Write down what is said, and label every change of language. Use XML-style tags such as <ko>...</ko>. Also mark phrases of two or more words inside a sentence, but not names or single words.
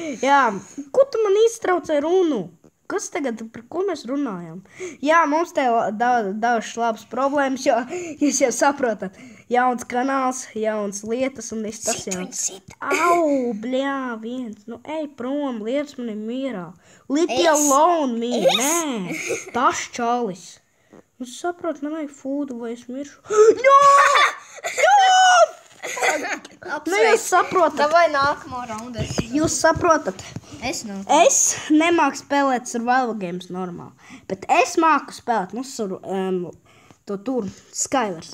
<lv>Jā, ko tu man iztraucēji runu? kas tagad, par ko mēs runājam? Jā, mums te dažas labas problēmas, jo jūs jau saprotat. Jauns kanāls, jauns lietas un viss tas jau. Au, bļā, viens. Nu, ej prom, lietas mani mierā.</lv> <en>Leave me alone,</en> <lv>mīļi, nē. Tas čalis. Nu, saprot, man vajag fūdu, vai es miršu. Jā! Nu, jūs saprotat. Davai nākamo raundu. Jūs saprotat. Es nav. Es nemāku spēlēt</lv> <en>survival games</en> <lv>normāli, bet es māku spēlēt, to tur, Skywars.</lv>